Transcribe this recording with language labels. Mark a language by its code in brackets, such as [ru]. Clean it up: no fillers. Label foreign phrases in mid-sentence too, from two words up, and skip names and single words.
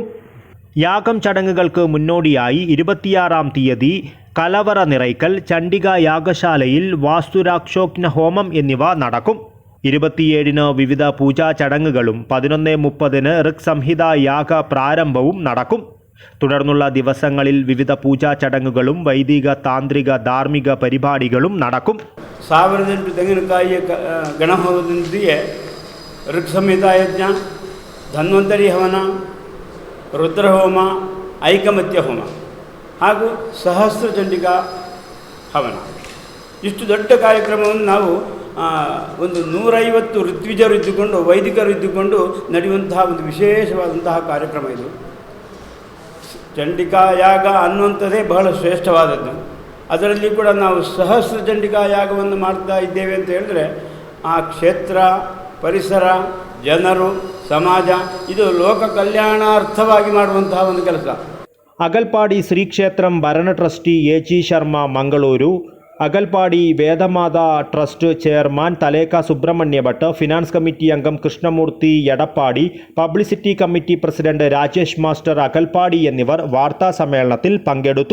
[ml] യാഗം ചടങ്ങുകൾക്ക് മുന്നോടിയായി 26-ാം തീയതി കലവറ നിറയ്ക്കൽ, ചണ്ഡിക യാഗശാലയിൽ വാസ്തുരാക്ഷോഘ്ന ഹോമം എന്നിവ നടക്കും. 27-ന് വിവിധ പൂജാ ചടങ്ങുകളും 11:30-ന് ഋക്സംഹിത യാഗ പ്രാരംഭവും നടക്കും. തുടർന്നുള്ള ദിവസങ്ങളിൽ വിവിധ പൂജാ ചടങ്ങുകളും വൈദിക, താന്ത്രിക, ಧಾರ್ಮಿಕ പരിപാടികളും നടക്കും. [kn] 1008 ತೆಂಗಿನಕಾಯಿಯ ಗಣಹೋಮದೊಂದಿಗೆ ಋಕ್ಸಂಹಿತ ಯಜ್ಞ, ಧನ್ವಂತರಿ ಹವನ, ರುದ್ರಹೋಮ, ಐಕಮತ್ಯ ಹೋಮ ಹಾಗೂ ಸಹಸ್ರ ಚಂಡಿಕಾ ಹವನ, ಇಷ್ಟು ದೊಡ್ಡ ಕಾರ್ಯಕ್ರಮವನ್ನು ನಾವು ಒಂದು 150 ಋತ್ವಿಜರು ಇದ್ದುಕೊಂಡು, ವೈದಿಕರು ಇದ್ದುಕೊಂಡು ನಡೆಯುವಂತಹ ಒಂದು ವಿಶೇಷವಾದಂತಹ ಕಾರ್ಯಕ್ರಮ ಇದು. ಚಂಡಿಕಾ ಯಾಗ ಅನ್ನುವಂಥದ್ದೇ ಬಹಳ ಶ್ರೇಷ್ಠವಾದದ್ದು. ಅದರಲ್ಲಿ ಕೂಡ ನಾವು ಸಹಸ್ರ ಚಂಡಿಕಾ ಯಾಗವನ್ನು ಮಾಡ್ತಾ ಇದ್ದೇವೆ ಅಂತ ಹೇಳಿದ್ರೆ ಆ ಕ್ಷೇತ್ರ, ಪರಿಸರ, ಜನರು, ಸಮಾಜ ಇದು ಲೋಕ ಕಲ್ಯಾಣಾರ್ಥವಾಗಿ ಮಾಡುವಂತಹ ಒಂದು ಕೆಲಸ. [ml] അകൽപ്പാടി ശ്രീക്ഷേത്രം ഭരണ ട്രസ്റ്റി AG ശർമ്മ മംഗളൂരു, അകൽപ്പാടി വേദമാത ട്രസ്റ്റ് ചെയർമാൻ തലേക്ക സുബ്രഹ്മണ്യ ഭട്ട്, ഫിനാൻസ് കമ്മിറ്റി അംഗം കൃഷ്ണമൂർത്തി എടപ്പാടി, പബ്ലിസിറ്റി കമ്മിറ്റി പ്രസിഡന്റ് രാജേഷ് മാസ്റ്റർ അകൽപ്പാടി എന്നിവർ വാർത്താ സമ്മേളനത്തിൽ പങ്കെടുത്തു.